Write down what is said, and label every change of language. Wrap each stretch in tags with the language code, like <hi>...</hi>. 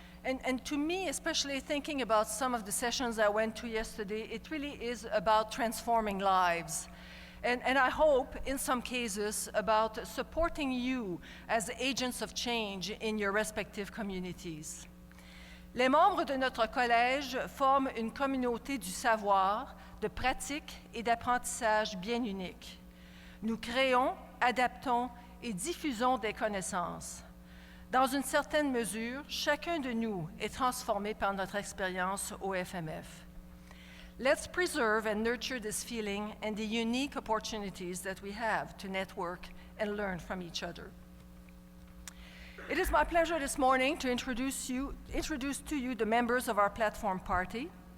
<en>And to me, especially thinking about some of the sessions I went to yesterday, it really is about transforming lives. And I hope, in some cases, about supporting you as agents of change in your respective communities.</en> <fr>Les membres de notre collège forment une communauté du savoir, de pratique et d'apprentissage bien unique. Nous créons, adaptons et diffusons des connaissances. Dans une certaine mesure, chacun de nous est transformé par notre expérience au FMF.</fr> <en>Let's preserve and nurture this feeling and the unique opportunities that we have to network and learn from each other. It is my pleasure this morning to introduce to you the members of our platform party.</en>